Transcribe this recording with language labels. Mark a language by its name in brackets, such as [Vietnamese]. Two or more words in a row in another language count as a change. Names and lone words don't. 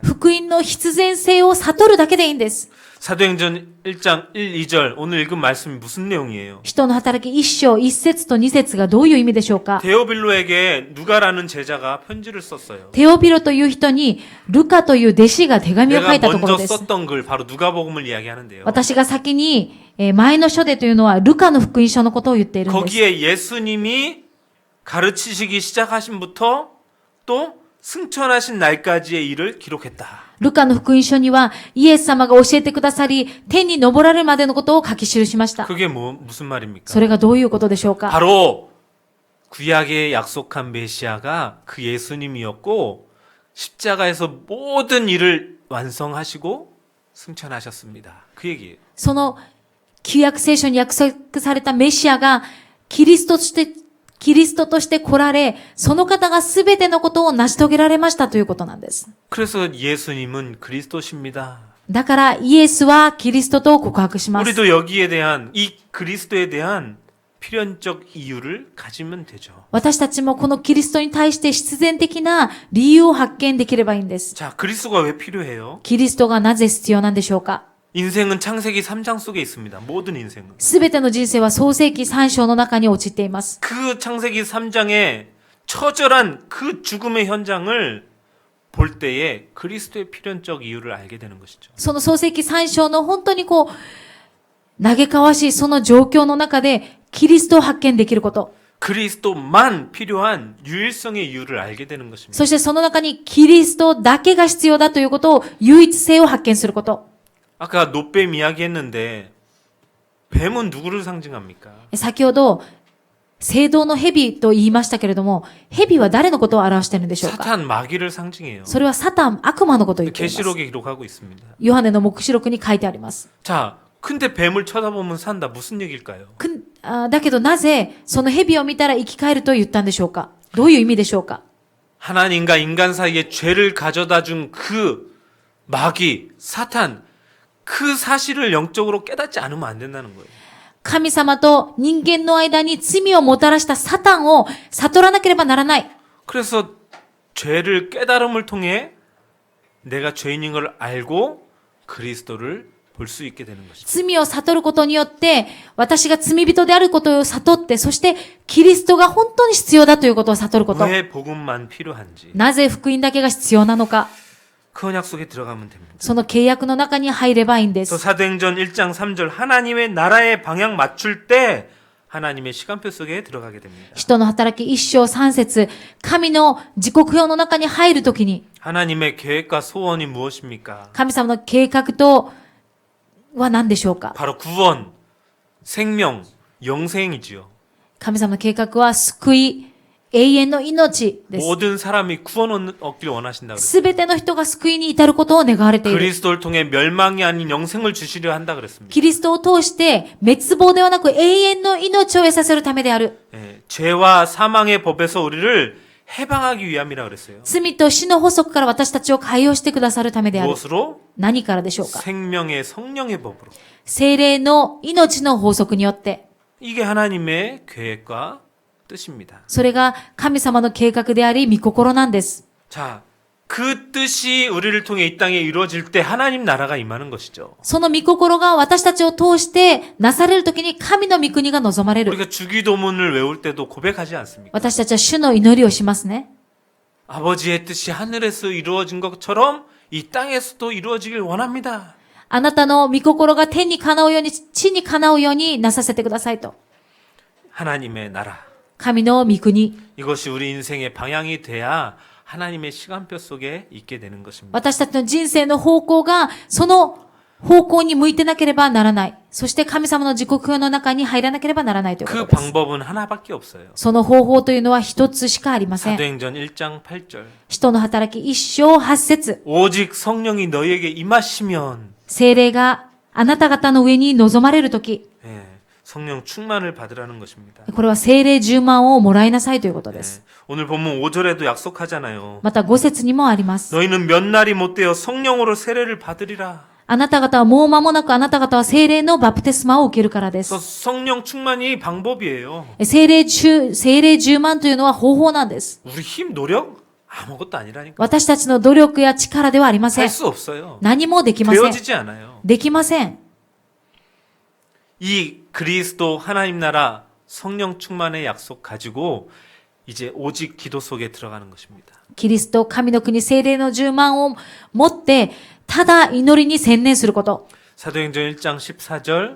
[Japanese] 福音の必然性を悟るだけでいいんです。 [Korean] 사도행전 1장 1, 2절 오늘 읽은 말씀이 무슨 내용이에요? [Japanese] 人の働き1章1節と2節がどういう意味でしょうか？ [Korean] 데오빌로에게 누가라는 제자가 편지를 썼어요. [Japanese] テオピロという人にルカという弟子が手紙を書 [Korean] 내가 [Japanese] いたところ [Korean] 먼저 [Japanese] です。 [Korean] 썼던 글 바로 누가복음을 이야기하는데요. [Japanese] 私が先に前の書でというのはルカの福音書のことを言っているんです。 [Korean] 거기에 예수님이 가르치시기 시작하신부터 또 승천하신 날까지의 일을 기록했다. [Japanese] ルカの福音書にはイエス様が教えてくださり、天に昇られるまでのことを書き記しました。 [Korean] 그게 무슨 말입니까? [Japanese] それがどういうことでしょうか？ [Korean] 바로 구약에 약속한 메시아가 그 예수님이었고 십자가에서 모든 일을 완성하시고 승천하셨습니다. 그 얘기예요. [Japanese] その旧約聖書に約束されたメシアがキリストとして来られ、その方がすべてのことを成し遂げられましたということなんです。 [Korean] 그래서 예수님은 그리스도십니다. [Japanese] だからイエスはキリストと告白します。 [Korean] 우리도 여기에 대한 이 그리스도에 대한 필연적 이유를 가지면 되죠. [Japanese] 私たちもこのキリストに対して必然的な理由を発見できればいいんです。 [Korean] 자, 그리스도가 왜 필요해요? [Japanese] キリストがなぜ必要なんでしょうか？ [Korean] 인생은 창세기 3장 속에 있습니다. 모든 인생은. [Japanese] すべての人生は創世記3章の中に陥っています。 [Korean] 그 창세기 3장의 처절한 그 죽음의 현장을 볼 때에 그리스도의 필연적 이유를 알게 되는 것이죠. [Japanese] その創世記3章の本当に嘆かわしいその状況の中でキリストを発見できること。 [Korean] 그리스도만 필요한 유일성의 이유를 알게 되는 것입니다. [Japanese] そしてその中にキリストだけが必要だということを唯一性を発見すること。 [Korean] 아까 노뱀 이야기했는데 뱀은 누구를 상징합니까? [Japanese] 先ほど聖堂の蛇と言いましたけれども、蛇は誰のことを表しているんでしょうか？ [Korean] 사탄 마귀를 상징해요. [Japanese] それはサタン、悪魔のことを言っています。 [Korean] 계시록에 기록하고 있습니다. [Japanese] ヨハネの黙示録に書いてあります。 [Korean] 자, 근데 뱀을 쳐다보면 산다. 무슨 얘기일까요? [Japanese] だけどなぜその蛇を見たら生き返ると言ったんでしょうか？どういう意味でしょうか？ [Korean] 하나님과 인간 사이에 죄를 가져다 준 그 마귀, 사탄, 그 사실을 영적으로 깨닫지 않으면 안 된다는 거예요. [Japanese] 神様と人間の間に罪をもたらしたサタンを悟らなければならない。 [Korean] 그래서 죄를 깨달음을 통해 내가 죄인인 걸 알고 그리스도를 볼 수 있게 되는 것입니다. [Japanese] 罪を悟ることによって、私が罪人であることを悟って、そしてキリストが本当に必要だということを悟ること。 [Korean] 왜 복음만 필요한지 [Japanese] なぜ福音だけが必要なのか。 [Korean] 그 언약 속에 들어가면 됩니다. [Japanese] その契約の中に入ればいいんで [Korean] 또 [Japanese] す。 [Korean] 사도행전 1장 3절 하나님의 나라의 방향 맞출 때 하나님의 시간표 속에 들어가게 됩니다. [Japanese] 人の働き1章3節、神の時刻表の中に入るときに、 [Korean] 하나님의 계획과 소원이 무엇입니까? [Japanese] 神様の計画とは何でしょうか？ [Korean] 바로 구원, 생명, 영생이지요. [Japanese] 神様の計画は救い、 永遠の命です。 [Korean] 모든 사람이 구원 얻기를 원하신다 그랬어요. [Japanese] すべての人が救いに至ることを願われている。 [Korean] 그리스도를 통해 멸망이 아닌 영생을 주시려 한다 그랬습니다. [Japanese] キリストを通して滅亡ではなく永遠の命を得させるためである。 [Korean] 예, 죄와 사망의 법에서 우리를 해방하기 위함이라 그랬어요. [Japanese] 罪と死の法則から私たちを解放してくださるためである。 [Korean] 무엇으로? [Japanese] 何からでしょうか。 [Korean] 생명의 성령의 법으로. [Japanese] 聖霊の命の法則によって。 [Korean] 이게 하나님의 계획과 뜻입니다. [Japanese] それが神様の計画であり、御心なんです。 [Korean] 자, 그 뜻이 우리를 통해 이 땅에 이루어질 때 하나님 나라가 임하는 것이죠. [Japanese] その御心が私たちを通してなされるときに神の御国が望まれる。 [Korean] 우리가 주기도문을 외울 때도 고백하지 않습니까? [Japanese] 私たちは主の祈りをしますね。 [Korean] 아버지의 뜻이 하늘에서 이루어진 것처럼 이 땅에서도 이루어지길 원합니다. [Japanese] あなたの御心が天にかなうように、地にかなうようになさせてくださいと。 [Korean] 하나님의 나라. [Japanese] 神の御国。 [Korean] 이것이 우리 인생의 방향이 돼야 하나님의 시간표 속에 있게 되는 것입니다. [Japanese] 私たちの人生の方向が、その方向に向いてなければならない。そして神様の時刻表の中に入らなければならないというこ [Korean] 그 [Japanese] とです。 [Korean] 방법은 하나밖에 없어요. [Japanese] その方法というのは一つしかありません。 [Korean] 사도행전 1장 8절. [Japanese] 使徒の働き一章八節。 [Korean] 오직 성령이 너희에게 임하시면 [Japanese] 聖霊があなた方の上に臨まれるとき、 [Korean] 예, 성령 충만을 받으라는 것입니다. [Japanese] これは聖霊10万をもらいなさいということで [Korean] 예, [Japanese] す。 [Korean] 오늘 본문 5절에도 약속하잖아요. [Japanese] また5節にもあります。 [Korean] 너희는 몇 날이 못 되어 성령으로 세례를 받으리라. [Japanese] あなた方はもう間もなくあなた方は聖霊のバプテスマを受けるからで [Korean] 그래서 [Japanese] す。 [Korean] 성령 충만이 방법이에요. [Japanese] 聖霊10万というのは方法なんです。 [Korean] 우리 힘, 노력 아무것도 아니라니까. [Japanese] 私たちの努力や力ではありませ [Korean] 할 [Japanese] ん。 [Korean] 수 없어요. [Japanese] 何もできません。 [Korean] 되어지지 않아요. [Japanese] できません。 [Korean] 이 그리스도 하나님 나라 성령 충만의 약속 가지고 이제 오직 기도 속에 들어가는 것입니다. [Japanese] キリスト、神の国、聖霊の10万を持って、ただ祈りに専念すること。 [Korean] 사도행전 1장 14절